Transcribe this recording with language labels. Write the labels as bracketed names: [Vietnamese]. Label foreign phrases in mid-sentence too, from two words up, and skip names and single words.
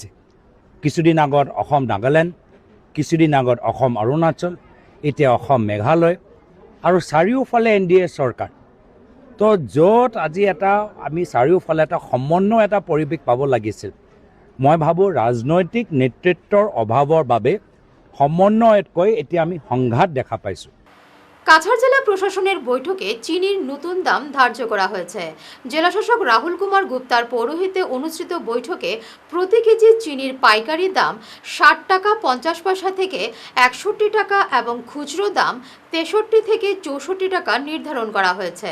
[Assamese] কিছুদিন আগত অসম নাগালেণ্ড, কিছুদিন আগত অসম অৰুণাচল, এতিয়া অসম মেঘালয়, আৰু চাৰিওফালে NDA চৰকাৰ। তো য'ত আজি আমি চাৰিওফালে এটা সমন্বয় এটা পৰিৱেশ পাব লাগিছিল, মই ভাবোঁ ৰাজনৈতিক নেতৃত্বৰ অভাৱৰ বাবে সমন্বয়তকৈ এতিয়া আমি সংঘাত দেখা পাইছোঁ। [Bangla] কাছাড় জেলা প্রশাসনের বৈঠকে চিনির নতুন দাম ধার্য করা হয়েছে। জেলাশাসক রাহুল কুমার গুপ্তার পৌরোহিত্যে অনুষ্ঠিত বৈঠকে প্রতি কেজি চিনির পাইকারি দাম 60 টাকা 50 পয়সা থেকে 61 টাকা এবং খুচরো দাম 63 থেকে 64 টাকা নির্ধারণ করা হয়েছে।